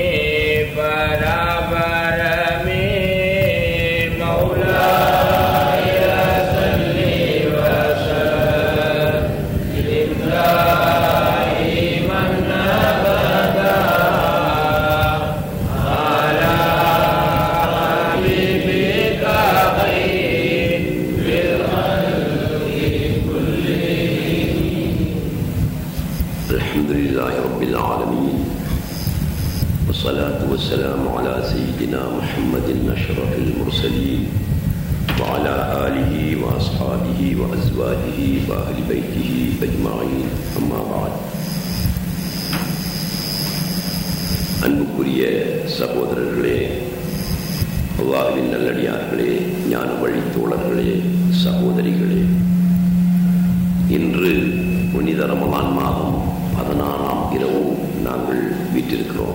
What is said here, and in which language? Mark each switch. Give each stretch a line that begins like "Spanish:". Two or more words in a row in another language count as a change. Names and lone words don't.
Arabic: பராபரமே مولاي صل وسلم دائما أبدا على حبيبك خير الخلق كلهم. الحمد لله رب العالمين. والصلاة والسلام على سيدنا محمد أشرف المرسلين وعلى آله وأصحابه وأزواجه وأهل بيته أجمعين. أما بعد.
Tamil: அன்புக்குரிய சகோதரர்களே, அல்லாஹ்வின் நல்லடியார்களே, ஞான வழித்தோழர்களே, சகோதரிகளே, இன்று புனித ரமலான் மாதம் 16ஆம் இரவு நாங்கள் வீற்றிருக்கிறோம்.